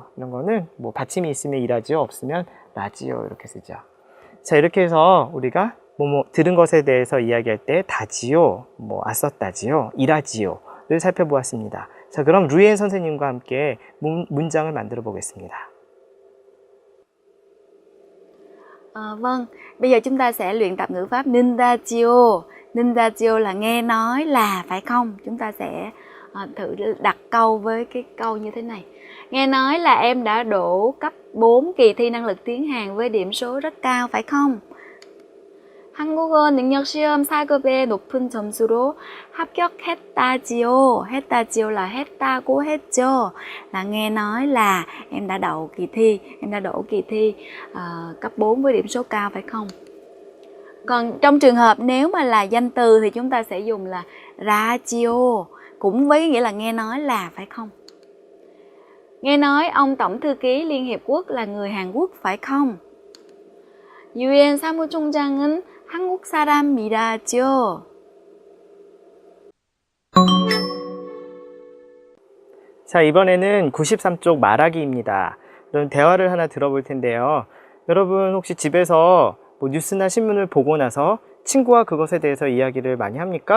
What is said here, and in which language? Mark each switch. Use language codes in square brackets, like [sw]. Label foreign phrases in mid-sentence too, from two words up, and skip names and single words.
[ko] 이런 거는 받침이 있으면 이라지요, 없으면 라지요 이렇게 쓰죠. 자, 이렇게 해서 우리가 들은 것에 대해서 이야기할 때 다지요, 아썼다지요, 이라지요를 살펴보았습니다. 자, 그럼 루이엔 선생님과 함께 문장을 만들어 보겠습니다. [vi] Vâng, bây giờ chúng ta sẽ luyện tập ngữ pháp Nindajiyo. Nindajiyo là nghe nói là, phải không? Chúng ta sẽ thử đặt câu với cái câu như thế này. Nghe nói là em đã đỗ cấp 4 kỳ thi năng lực tiếng Hàn với điểm số rất cao, phải không? [ko] 한국어 능력 시험 4급의 높은 점수로 합격했다지요. 했다지요 là 했다고 했죠. [vi] Là nghe nói là em đã đậu kỳ thi, em đã đỗ kỳ thi cấp 4 với điểm số cao, phải không? Còn trong trường hợp nếu mà là danh từ thì chúng ta sẽ dùng là radio, cũng với nghĩa là nghe nói là, phải không? Nghe nói ông Tổng thư ký Liên Hiệp Quốc là người Hàn Quốc, phải không? [ko] 유엔 사무총장은 한국 사람이라죠. 자, 이번에는 93쪽 말하기입니다. 여러분 대화를 하나 들어볼 텐데요. 여러분 혹시 집에서 뭐 뉴스나 신문을 보고 나서 친구와 그것에 대해서 이야기를 많이 합니까?